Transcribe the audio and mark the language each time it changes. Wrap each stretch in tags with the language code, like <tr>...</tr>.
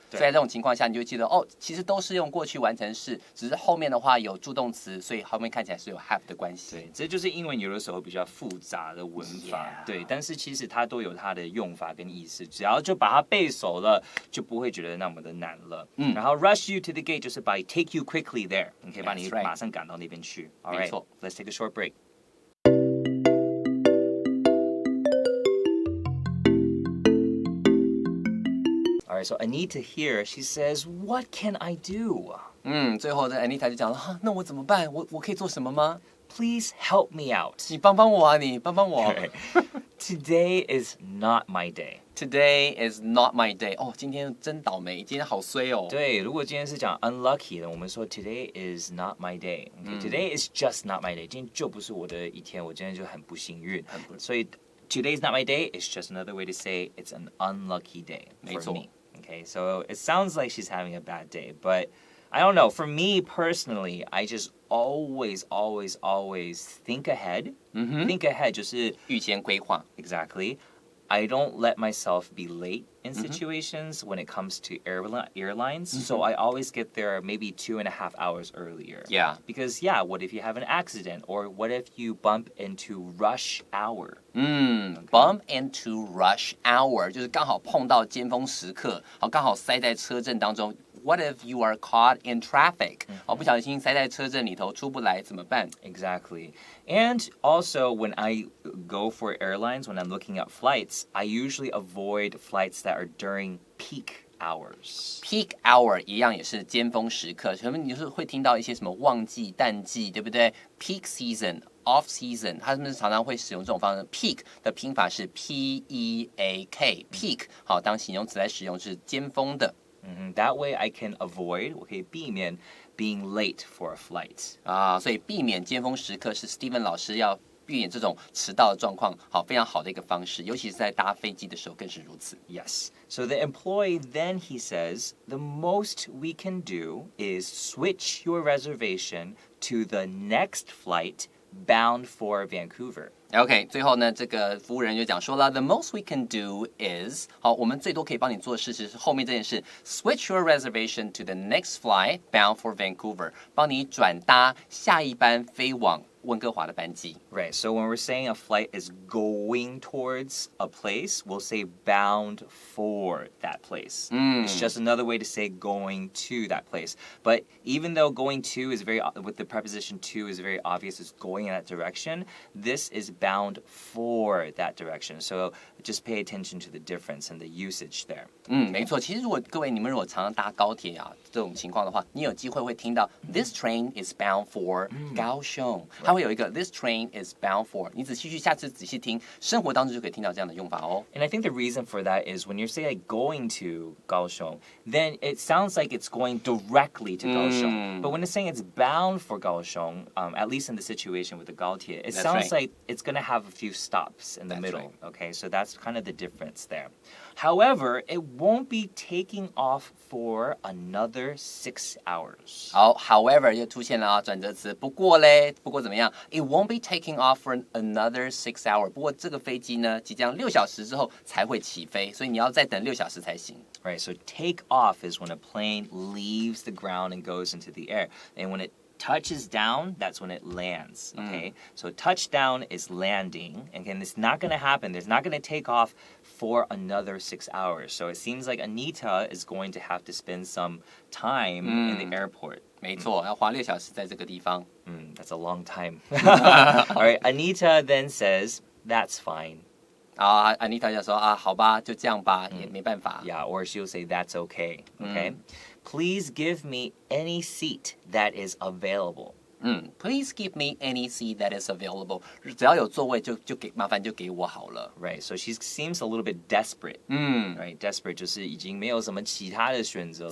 <zh>所以在这种情况下，你就记得哦，其实都是用过去完成式，只是后面的话有助动词，所以后面看起来是有 have 的关系。对，这就是英文有的时候比较复杂的文法。对，但是其实它都有它的用法跟意思，只要就把它背熟了，就不会觉得那么的难了。然后</zh> <en>rush you to the gate</en> <zh>就是</zh> <en>by take you quickly there，</en> <zh>你可以把你马上赶到那边去。没错。</zh> <en>Let's take a short break. Alright, so Anita here, she says, "What can I do?"</en> <zh>最后的 Anita 就讲了，那我怎么办？我可以做什么吗？</zh> <en>Please help me out.</en> <zh>你帮帮我啊！你帮帮我。</zh> <en>Today is not my day. Today is not my day.</en> <zh>哦，今天真倒霉，今天好衰哦。对，如果今天是讲 unlucky 的，我们说</zh> <en>Today is not my day. Today is just not my day.</en> <zh>今天就不是我的一天，我今天就很不幸运。</zh> <en>所以 Today is not my day is just another way to say it's an unlucky day for me. Okay, so it sounds like she's having a bad day, but I don't know. For me personally, I just always think ahead.</en> <zh>Think ahead 就是预先规划。</zh> <en>Exactly. I don't let myself be late in situations when it comes to airlines. So I always get there maybe 2.5 hours earlier. Yeah. Because what if you have an accident? Or what if you bump into rush hour?</en> <zh>Bump into rush hour 就是刚好碰到尖峰时刻，刚好塞在车阵当中。</zh> <en>What if you are caught in traffic?</en> <zh>不小心塞在车阵里头出不来怎么办？</zh> <en>Exactly. And also when I go for airlines, when I'm looking at flights, I usually avoid flights that are during peak hours.</en> <zh>Peak hour 一样也是尖峰时刻，可能你就是会听到一些什么旺季、淡季，对不对 ？Peak season。Off season， 他们常常会使用这种方式。 Peak 的拼法是 P-E-A-K，peak 好当形容词来使用，是尖峰的。</zh> <en>That way I can avoid，</en> <zh>我可以避免</zh> <en>being late for a flight。</en> <zh>所以避免尖峰时刻是 Stephen 老师要避免这种迟到的状况，好，非常好的一个方式，尤其是在搭飞机的时候更是如此。</zh> <en>Yes. So the employee then he says, the most we can do is switch your reservation to the next flight bound for Vancouver.OK,</en> <zh>最后呢，这个服务人就讲说了 ，</zh> <en>The most we can do is，</en> <zh>好，我们最多可以帮你做的事是后面这件事 ，</zh> <en>switch your reservation to the next flight bound for Vancouver，</en> <zh>帮你转搭下一班飞往温哥华的班机。</zh> <en>Right, so when we're saying a flight is going towards a place, we'll say bound for that place. It's just another way to say going to that place. But even though going to is with the preposition to is very obvious, it's going in that direction, this is bound for that direction. So just pay attention to the difference and the usage there.</en> <zh>没错。其实各位你们如果常常搭高铁啊这种情况的话，你有机会会听到</zh> <en>This train is bound for</en> <zh>高雄，它会有一个 This train is bound for。你下次仔细听，生活当中就可以听到这样的用法哦。</zh> <en>And I think the reason for that is when you're saying like going to Kaohsiung, then it sounds like it's going directly to Kaohsiung. But when it's saying it's bound for Kaohsiung, at least in the situation with the Gaotie, it sounds like it's going to have a few stops in the middle. Okay, so that's kind of the difference there. However, it won't be taking off for another 6 hours.</en> <zh>好 ，however 又出现了啊，转折词。不过怎么样</zh> <en>？It won't be taking off for another 6 hours。</en> <zh>不过这个飞机呢，即将6小时之后才会起飞，所以你要再等6小时才行。</zh> <en>Right, so take off is when a plane leaves the ground and goes into the air. And when it touches down, that's when it lands, okay? So touchdown is landing. Again, it's not going to happen. It's not going to take off for another 6 hours. So it seems like Anita is going to have to spend some time in the airport.</en> <zh>没错，要花6小时在这个地方。</zh> <en>That's a long time. All right, Anita then says, that's fine.</en> <zh>啊，Anita 就说啊，好吧，就这样吧，也没办法。</zh> <en>Yeah, or she'll say that's okay. Okay. Please give me any seat that is available. Please give me any seat that is available.</en> <zh>只要有座位麻烦就给我好了。</zh> <en>Right, so she seems a little bit desperate.</en> <zh>Right, desperate 就是已经没有什么其他的选择了，</zh>